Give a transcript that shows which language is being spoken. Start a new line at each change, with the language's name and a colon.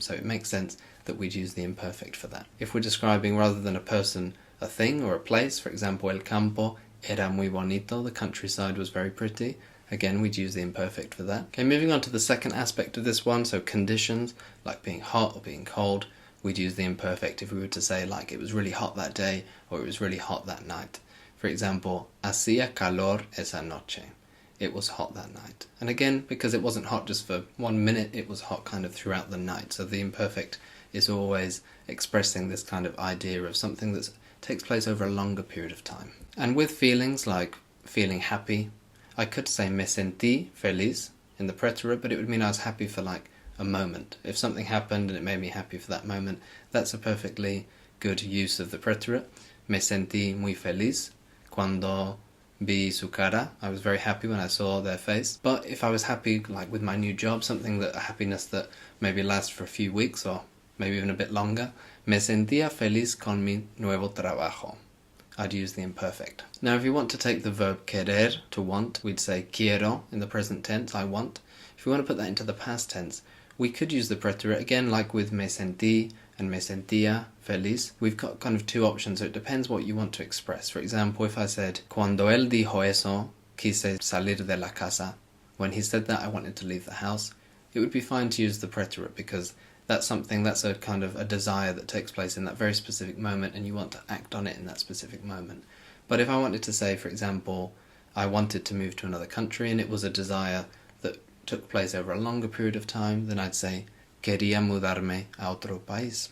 English: So it makes sense that we'd use the imperfect for that. If we're describing rather than a person, a thing or a place, for example,
Spanish: el campo era muy bonito,
English: the countryside was very pretty, again, we'd use the imperfect for that. Okay, moving on to the second aspect of this one, so conditions, like being hot or being cold, we'd use the imperfect if we were to say like it was really hot that day or it was really hot that night.
Spanish: For example, hacía calor esa noche.
English: It was hot that night. And again, because it wasn't hot just for 1 minute, it was hot kind of throughout the night. So the imperfect is always expressing this kind of idea of something that takes place over a longer period of time. And with feelings like feeling happy, I could say
Spanish: me sentí feliz
English: in the preterite, but it would mean I was happy for like a moment. If something happened and it made me happy for that moment, that's a perfectly good use of the preterite.
Spanish: Me sentí muy feliz cuando vi su cara.
English: I was very happy when I saw their face. But if I was happy like with my new job, something that a happiness that maybe lasts for a few weeks or maybe even a bit longer,
Spanish: me sentía feliz con mi nuevo trabajo.
English: I'd use the imperfect. Now if you want to take the verb querer, to want, we'd say quiero in the present tense, I want. If you want to put that into the past tense, we could use the preterite again, like with
Spanish: me sentí
English: and
Spanish: me sentía feliz.
English: We've got kind of two options, so it depends what you want to express. For example, if I said,
Spanish: cuando él dijo eso, quise salir de la casa.
English: When he said that, I wanted to leave the house. It would be fine to use the preterite because that's a kind of a desire that takes place in that very specific moment and you want to act on it in that specific moment. But if I wanted to say, for example, I wanted to move to another country and it was a desire that took place over a longer period of time, then I'd say,
Spanish: quería mudarme a otro país.